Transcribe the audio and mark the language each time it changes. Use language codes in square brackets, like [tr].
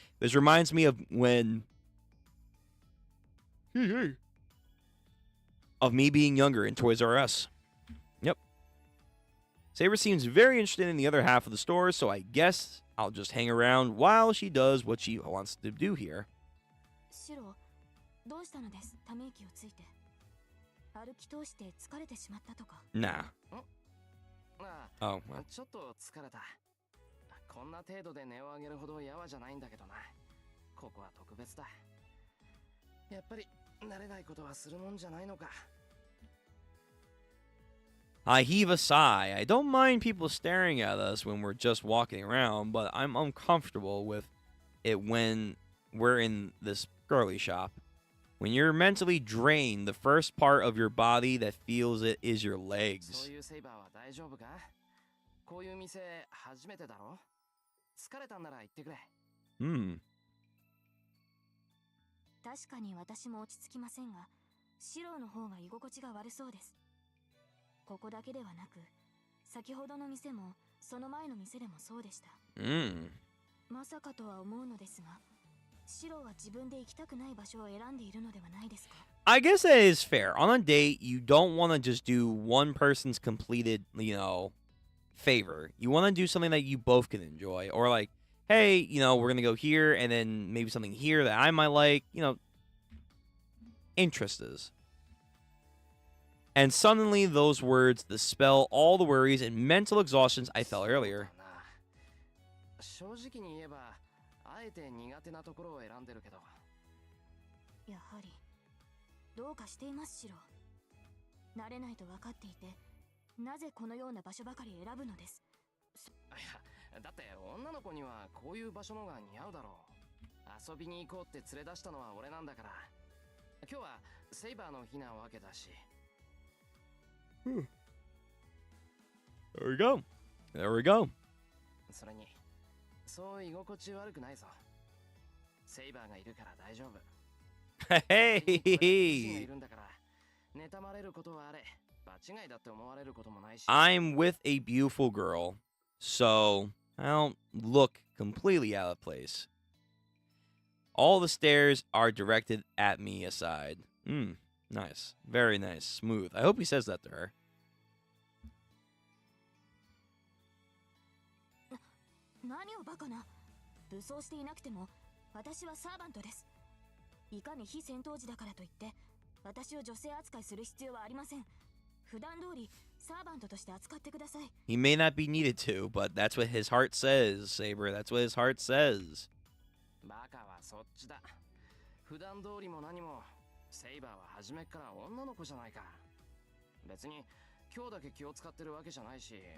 [en] This reminds me of when... of me being younger in Toys R Us. Yep. Saber seems very interested in the other half of the store, so I guess I'll just hang around while she does what she wants to do here. [ja] Shiro, どうしたのです？ため息をついて。歩き通して疲れてしまったとか。 [en] Nah. あ Oh, well. [ja] ちょっと疲れた。こんな程度で値を上げるほどやわじゃないんだけどな。ここは特別だ。やっぱり慣れないことはするもんじゃないのか。 [en] I heave a sigh. I don't mind people staring at us when we're just walking around, but I'm uncomfortable with it when we're in this girly shop. When you're mentally drained, the first part of your body that feels it is your legs. [ja] そういうセイバーは大丈夫か？こういう店初めてだろ？疲れたんなら言ってくれ。確かに私も落ち着きませんが、シロの方が居心地が悪そうです。ここだけではなく、先ほどの店もその前の店でもそうでした。まさかとは思うのですが、シロは自分で行きたくない場所を選んでいるのではないですか？ [en] I guess that is fair. On a date, you don't want to just do one person's completed, favor. You want to do something that you both can enjoy. Or like, hey, we're going to go here and then maybe something here that I might like, interests. And suddenly those words dispel all the worries and mental exhaustions I felt earlier. [ja] 正直に言えば、あえて苦手なところを選んでるけど。やはりどうかしていますシロ。慣れないと分かっていて、なぜこのような場所ばかり選ぶのです。いや、だって女の子にはこういう場所のが似合うだろう。遊びに行こうって連れ出したのは俺なんだから。今日はセイバーの日なわけだし。 [en] There we go. There we go. [ja] それに、そう居心地悪くないぞ。セイバーがいるから大丈夫。 [en] Hey! [ja] いるんだから、妬まれることはあれ、場違いだって思われることもないし。 [en] I'm with a beautiful girl, so I don't look completely out of place. All the stares are directed at me aside. Nice. Very nice. Smooth. I hope he says that to her. [ja] 何をバカな。武装していなくても私はサーバントです。いかに非戦闘時だからといって私を女性扱いする必要はありません。普段通りサーバントとして扱ってください。 [en] He may not be needed to, but that's what his heart says, Saber. That's what his heart says. [ja] バカはそっちだ。普段通りも何もセイバーは初めから女の子じゃないか。別に今日だけ気を使ってるわけじゃないし。